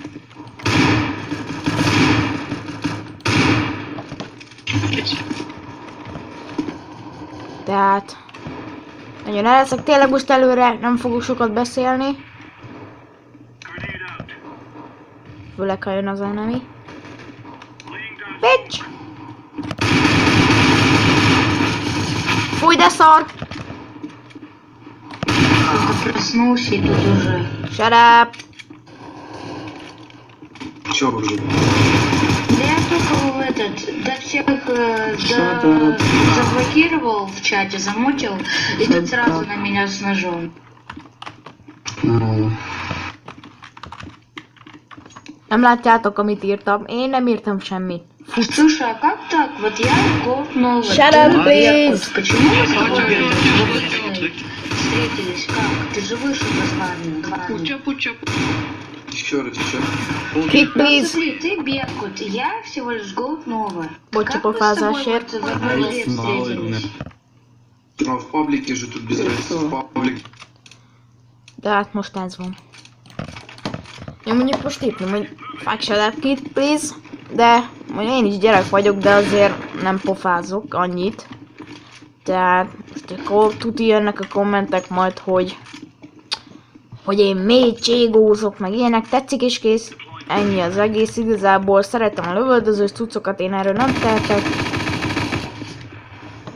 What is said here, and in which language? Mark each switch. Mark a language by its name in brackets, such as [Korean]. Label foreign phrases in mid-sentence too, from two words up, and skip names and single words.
[Hungarian] Tehát nagyon el leszek, tényleg most előre nem fogok sokat beszélni. Főleg ha jön az enemy. Bitch! Fúj, de szar! [Russian] Проснулся и тут уже. [English] Shut up! [Russian] Чё уже? Да я только до всех заблокировал в чате, замутил, и тут сразу на меня с ножом. [Hungarian] Nem látjátok, amit írtam? Én nem írtam semmit. [Russian] Слушай, а как так? Вот я Gold Nova. [English] Shut up, please! [Russian] Почему мы с тобой встретились? Как? Ты же вышел позвонил. Еще раз. [English] Kick, please! [Russian] Смотри, ты Беркут, я всего лишь Gold Nova. Будьте Как мы с тобой пофазашер. вот в одной игре встретились? А в паблике же тут без разницы. В паблике. [Hungarian] De hát most ez van. Én mondjuk most itt nem, hogy [English] fuck kid, please. [Hungarian] De mondjuk én is gyerek vagyok, de azért nem pofázok annyit. Tehát most akkor tuti jönnek a kommentek majd, hogy én mély cségózok, meg ilyenek, tetszik és kész. Ennyi az egész, igazából szeretem a lövöldözős cuccokat, én erről nem tehetek.